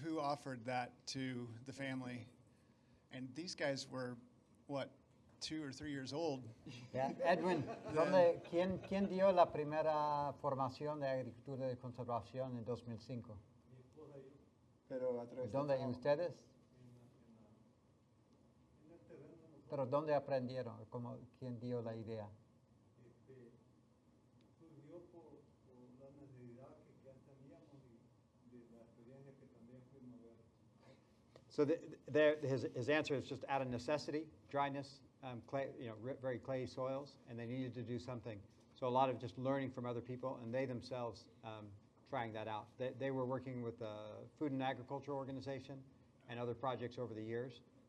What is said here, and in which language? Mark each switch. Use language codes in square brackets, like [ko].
[en] Who offered that to the family? And these guys were, what, 2 or 3 years old? Yeah. [es] Edwin, ¿quién dio la primera formación de agricultura de conservación en 2005? ¿Dónde ustedes? Pero ¿dónde aprendieron? ¿Quién dio la idea? Surgió por la necesidad que ya teníamos y de la experiencia que también fuimos a ver. [en] So his answer is just out of necessity, dryness, clay, very clayey soils, and they needed to do something. So a lot of just learning from other people, and they themselves trying that out. They were working with the Food and Agriculture Organization and other projects over the years.